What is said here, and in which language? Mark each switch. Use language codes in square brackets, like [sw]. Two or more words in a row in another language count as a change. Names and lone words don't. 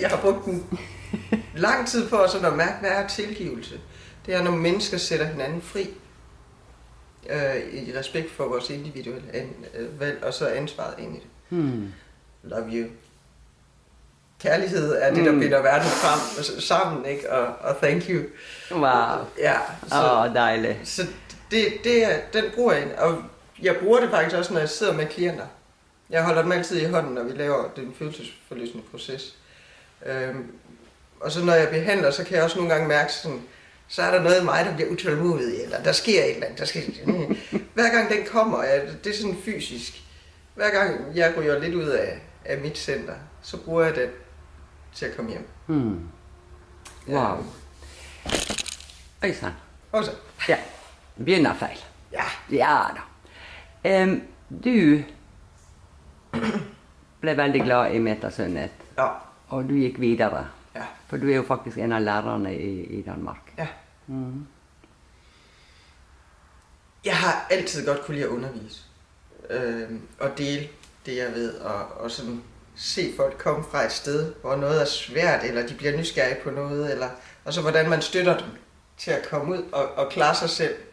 [da] Jeg har brugt en lang tid på sådan at mærke, hvad er tilgivelse. Det er, når mennesker sætter hinanden fri i respekt for vores individuelle valg, og så ansvaret ind i det. [en] Love you. [da] Kærlighed er det, der binder verden frem sammen, ikke? [en] Og thank you. [da] Wow. Ja. Dejligt. Så den bruger jeg, og jeg bruger det faktisk også, når jeg sidder med klienter. Jeg holder dem altid i hånden, når vi laver den følelsesforløsende proces. Og så når jeg behandler, så kan jeg også nogle gange mærke sådan, så er der noget i mig, der bliver utålmodig, eller der sker et eller andet. Hver gang den kommer, det er sådan fysisk. Hver gang jeg ryger lidt ud af mit center, så bruger jeg den til at komme hjem. Wow. Øystein. Også. [no] Ja. Begynner feil. Ja. Ja da. Du ble veldig glad i Metasundhet, Ja. og du gikk videre. Ja. For du er jo faktisk en av lærerne i Danmark. Ja. [da] Jeg har altid godt kunne lide at undervise. Og dele det, jeg ved. Og sådan se folk komme fra et sted, hvor noget er svært, eller de bliver nysgerrige på noget, eller og så hvordan man støtter dem til at komme ud og klare sig selv.